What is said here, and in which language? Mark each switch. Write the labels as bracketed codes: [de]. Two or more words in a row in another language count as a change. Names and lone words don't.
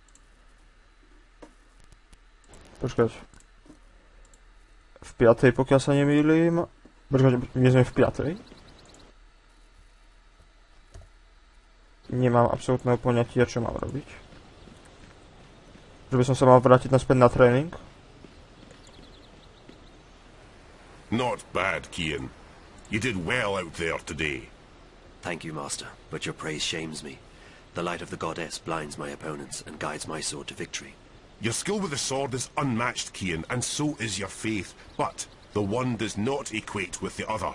[sk] Počkať... V 5. pokiaľ sa nemýlim... Počkať, my sme v 5. Nemám absolútneho poňatia, čo mám robiť. Že by som sa mal vrátiť naspäť na tréning. [en] Not bad, Kian. You did well out there today. Thank you, Master, but your praise shames me. The light of the goddess blinds my opponents and guides my sword to victory. Your skill with the sword is unmatched, Kian, and so is your faith, but the one does not equate with the other.